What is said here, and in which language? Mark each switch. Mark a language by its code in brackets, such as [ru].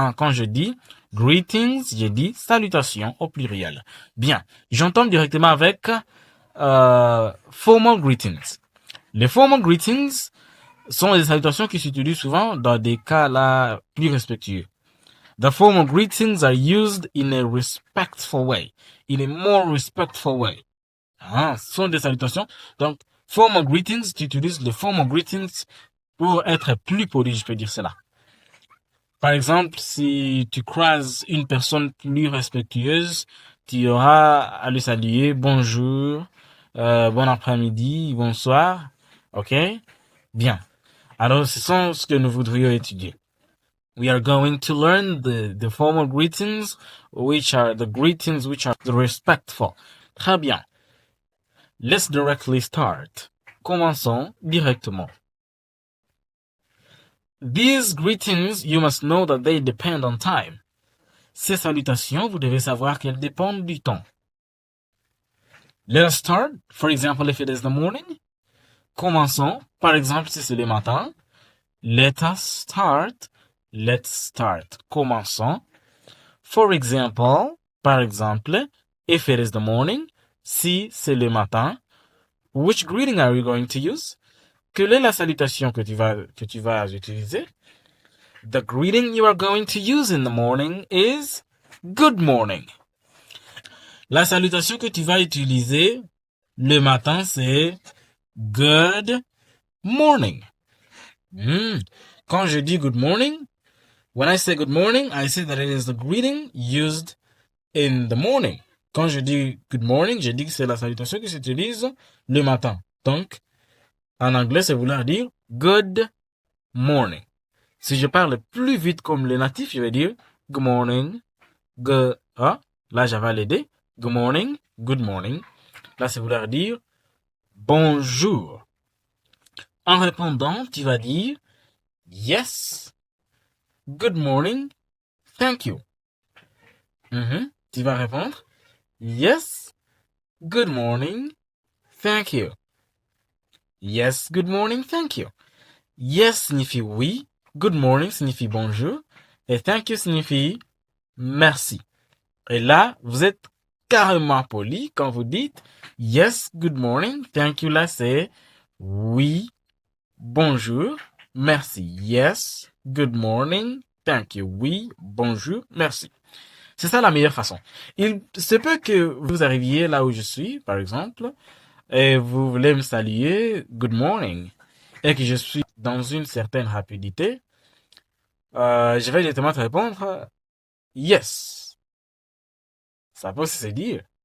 [fr] Quand je dis greetings, je dis salutations au pluriel. Bien, j'entends directement avec formal greetings. Les formal greetings sont des salutations qui s'utilisent souvent dans des cas là plus respectueux. [en] The formal greetings are used in a respectful way. In a more respectful way. [fr] Ce sont des salutations. Donc, formal greetings, tu utilises les formal greetings pour être plus poli, je peux dire cela. Par exemple, si tu croises une personne plus respectueuse, tu auras à lui saluer bonjour, bon après-midi, bonsoir. Ok? Bien. Alors, ce sont ce que nous voudrions étudier. [en] We are going to learn the formal greetings, which are the respectful. [fr] Très bien. [en] Let's directly start. [fr] Commençons directement. [en] These greetings, you must know that they depend on time. [fr] Ces salutations, vous devez savoir qu'elles dépendent du temps. [en] Let us start. For example, if it is the morning. [fr] Commençons. Par exemple, si c'est le matin. [en] Let us start. Let's start. [fr] Commençons. [en] For example, [fr] par exemple, [en] if it is the morning, [fr] si c'est le matin, [en] which greeting are you going to use? [fr] Quelle est la salutation que tu vas utiliser? [en] The greeting you are going to use in the morning is good morning. [fr] La salutation que tu vas utiliser le matin, c'est [en] good morning. [fr] Quand je dis [en] good morning, when I say good morning, I say that it is the greeting used in the morning. [fr] Quand je dis good morning, je dis que c'est la salutation qui s'utilise le matin. Donc, en anglais, c'est vouloir dire [en] good morning. [fr] Si je parle plus vite comme les natifs, je vais dire [en] good morning, [fr] là, j'avais l'aider. [en] Good morning, good morning. [fr] Là, c'est vouloir dire bonjour. En répondant, tu vas dire [en] yes, good morning, thank you. [fr] Tu vas répondre [en] yes, good morning, thank you. Yes, good morning, thank you. [fr] Yes signifie oui, good morning signifie bonjour, et thank you signifie merci. Et là, vous êtes carrément poli quand vous dites [en] yes, good morning, thank you. [fr] Là, c'est oui, bonjour, merci. [en] Yes, good morning, thank you. [fr] Oui, bonjour, merci. C'est ça la meilleure façon. Il se peut que vous arriviez là où je suis, par exemple, et vous voulez me saluer good morning, et que je suis dans une certaine rapidité, je vais directement te répondre yes. Ça peut se dire.